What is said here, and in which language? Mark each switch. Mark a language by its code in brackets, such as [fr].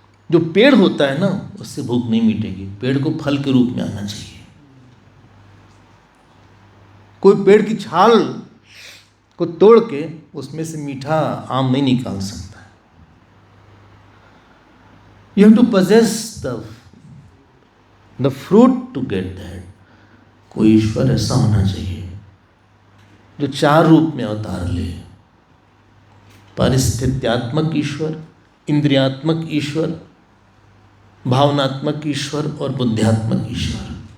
[hi] जो पेड़ होता है ना, उससे भूख नहीं मिटेगी, पेड़ को फल के रूप में आना चाहिए। कोई पेड़ की छाल को तोड़ के उसमें से मीठा आम नहीं निकाल सकता। [en] You have to possess the fruit to get that. [hi] कोई ईश्वर ऐसा होना चाहिए जो 4 रूप में अवतार ले। परिस्थित्यात्मक ईश्वर, इंद्रियात्मक ईश्वर, भावनात्मक ईश्वर और बुद्धियात्मक ईश्वर।